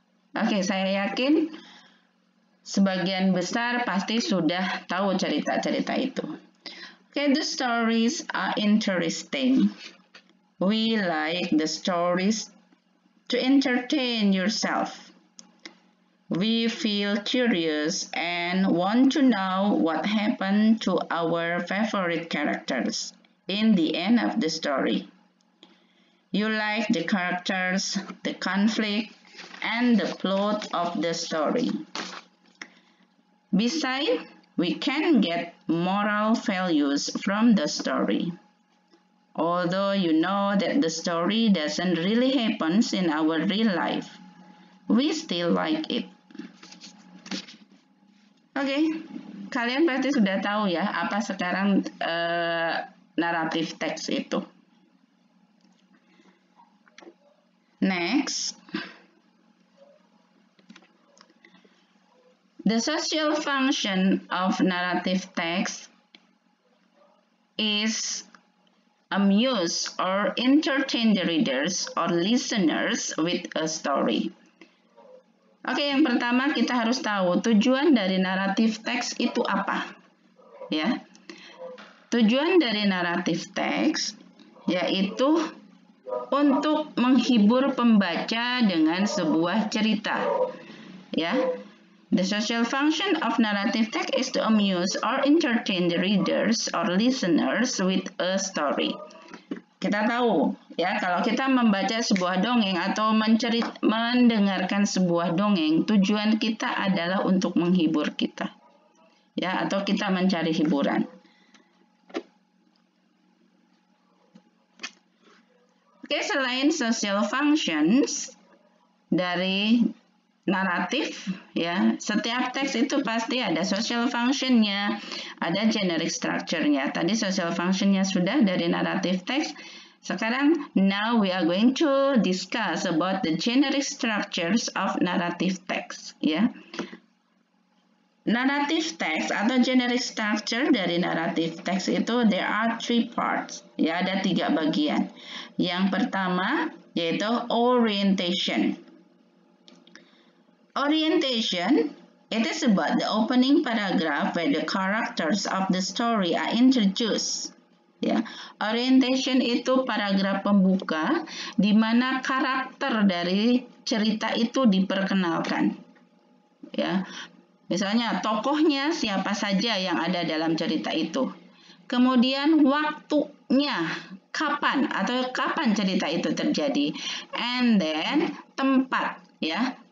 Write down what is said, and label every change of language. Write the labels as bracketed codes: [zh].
[id] Oke, saya yakin sebagian besar pasti sudah tahu cerita-cerita itu. [en] Okay, the stories are interesting. We like the stories to entertain yourself. We feel curious and want to know what happened to our favorite characters in the end of the story. You like the characters, the conflict, and the plot of the story. Besides, we can get moral values from the story. Although you know that the story doesn't really happen in our real life, we still like it. [id] Oke, kalian pasti sudah tahu ya apa sekarang naratif teks itu. [en] Next. The social function of narrative text is amuse or entertain the readers or listeners with a story. [id] Oke, yang pertama kita harus tahu tujuan dari naratif teks itu apa. Ya. Tujuan dari naratif teks yaitu untuk menghibur pembaca dengan sebuah cerita. Ya. [en] The social function of narrative text is to amuse or entertain the readers or listeners with a story. [id] Kita tahu, ya, kalau kita membaca sebuah dongeng atau mendengarkan sebuah dongeng, tujuan kita adalah untuk menghibur kita. Ya, atau kita mencari hiburan. Oke, selain social functions dari naratif, ya, setiap teks itu pasti ada social function-nya, ada generic structure-nya. Tadi social function-nya sudah dari naratif teks. Sekarang, [en] now we are going to discuss about the generic structures of narrative text. [id] Ya, narrative text atau generic structure dari narrative text itu [en] there are three parts. [id] Ya, ada 3 bagian. Yang pertama yaitu orientation. [en] Orientation, it is about the opening paragraph where the characters of the story are introduced. [id] Ya, orientation itu paragraf pembuka di mana karakter dari cerita itu diperkenalkan. Ya, misalnya tokohnya siapa saja yang ada dalam cerita itu. Kemudian waktunya, kapan cerita itu terjadi, and then tempat, ya.